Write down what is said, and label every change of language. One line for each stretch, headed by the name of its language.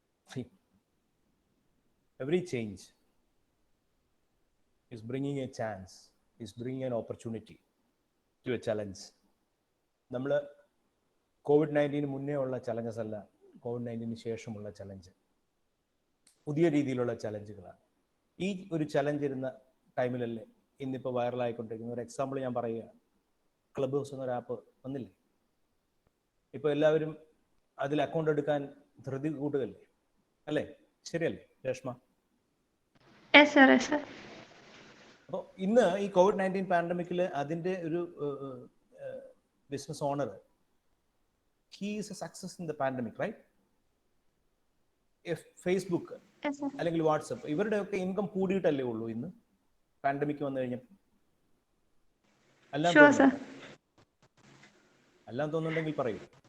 English: See, every change is bringing a chance, is bringing an opportunity to a challenge.
Malayalam: നമ്മൾ COVID-19 മുന്നേ ഉള്ള challenges അല്ല COVID-19 ശേഷമുള്ള challenge, പുതിയ രീതിയിലുള്ള ചലഞ്ചുകളാണ്. ഈ ഒരു ചലഞ്ച് ഇരുന്ന ടൈമിലല്ലേ ഇന്നിപ്പോൾ വൈറലായിക്കൊണ്ടിരിക്കുന്ന ഒരു എക്സാമ്പിൾ ഞാൻ പറയുകയാണ്. ക്ലബ് ഹൗസ് എന്നൊരു ആപ്പ് വന്നില്ലേ? ഇപ്പോൾ എല്ലാവരും അതിൽ അക്കൗണ്ട് എടുക്കാൻ ധൃതി കൂട്ടുകല്ലേ, അല്ലേ? ശരിയല്ലേ രേഷ്മ? അപ്പോൾ ഇന്ന് ഈ COVID-19 പാൻഡമിക്കിൽ അതിൻ്റെ ഒരു business owner,
English: he is a success in the pandemic, right?
Malayalam: If Facebook അല്ലെങ്കിൽ വാട്സപ്പ് ഇവരുടെയൊക്കെ ഇൻകം കൂടിയിട്ടല്ലേ ഉള്ളൂ ഇന്ന് പാൻഡമിക് വന്നു കഴിഞ്ഞപ്പോൾ? എല്ലാം തോന്നുന്നുണ്ടെങ്കിൽ പറയൂ.